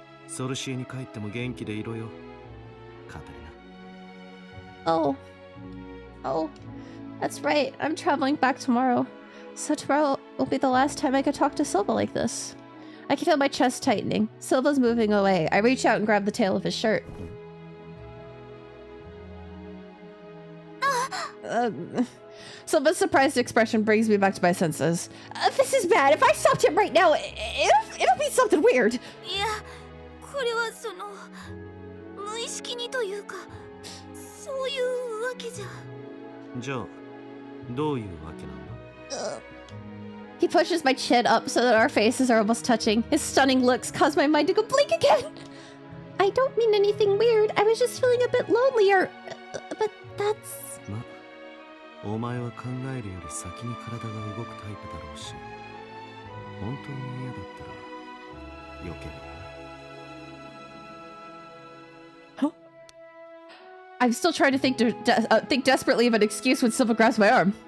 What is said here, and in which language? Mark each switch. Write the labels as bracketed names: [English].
[Japanese] ソルシエに帰っても元気でいろよ、カタリナ。 [English] Oh. Oh. That's right. I'm traveling back tomorrow. So tomorrow will be the last time I could talk to Silva like this. I can feel my chest tightening. Silva's moving away. I reach out and grab the tail of his shirt. Silva's surprised expression brings me back to my senses. This is bad. If I stopped him right now, it'll be something weird. [Japanese] いや、これはその無意識にというか、そういうわけじゃ。じゃあ、どういうわけなの？ [English] He pushes my chin up so that our faces are almost touching. His stunning looks cause my mind to go blank again. I don't mean anything weird. I was just feeling a bit lonely or... but that's... [Japanese] ま、お前は考えるより先に体が動くタイプだろうし、本当に嫌だったら、避けるよな。 [English] Huh? I'm still trying to think desperately of an excuse when Silva grabs my arm.